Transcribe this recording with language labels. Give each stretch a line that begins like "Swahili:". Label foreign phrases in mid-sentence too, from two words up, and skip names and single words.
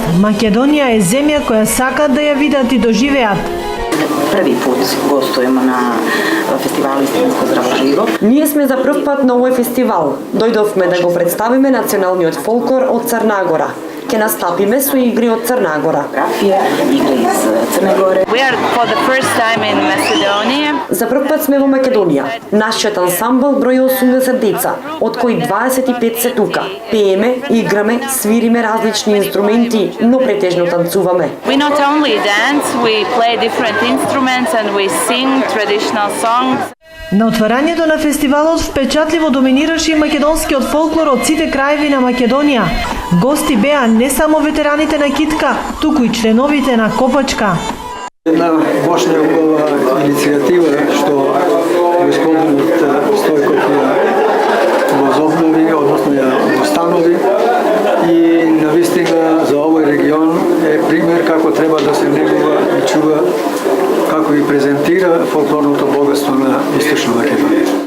Macedonian: Македонија е земја која сакаат да ја видат и доживеат.
Serbian: Први пут гостуваме на фестивал Истибанско здравоживо.
Macedonian: Ние сме за прв пат на овој фестивал. Дојдовме да го представиме националниот фолклор од Црна Гора. Ке настапиме со игри од Црна Гора.
Serbian: Игри из Црна Гора.
English: We are for the first time in Macedonia.
Macedonian: За прв пат сме во Македонија. Нашиот ансамбл брои 80 деца, од кои 25 се тука. Пееме, играме, свириме различни инструменти, но претежно танцуваме.
English: We not only dance, we play different instruments and we sing traditional songs.
Macedonian: На отварањето на фестивалот впечатливо доминираше и македонскиот фолклор од сите краеви на Македонија. Гости беа не само ветераните на китка, туку и членовите на копачка. Една баш неубава иницијатива што господинот Стојков ја возобнови, односно ја установи и навистина за овој регион е пример како треба да се негува и чува, како и презентира фолклорното богатство на Источна Македонија.